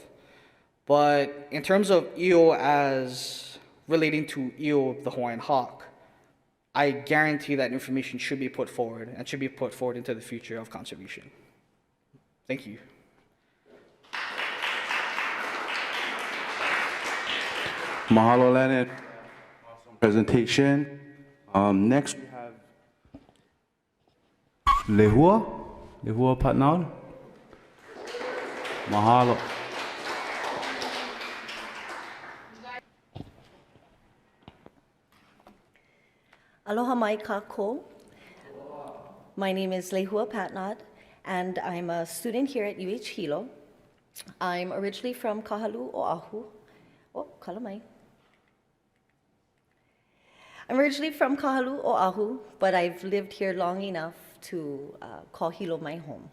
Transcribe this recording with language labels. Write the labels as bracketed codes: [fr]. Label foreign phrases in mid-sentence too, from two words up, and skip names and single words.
[en] But in terms of io as relating to io, the Hawaiian hawk, I guarantee that information should be put forward and should be put forward into the future of conservation. Thank you. Mahalo, Leonard. Awesome presentation. Next we have Lehua Patnal. Mahalo. [haw] Aloha mai kako. [en] My name is Lehua Patnod, and I'm a student here at UH Hilo. I'm originally from Kahalu, Oahu. [haw] Oh, kalamai. [en] I'm originally from Kahalu, Oahu, but I've lived here long enough to call Hilo my home.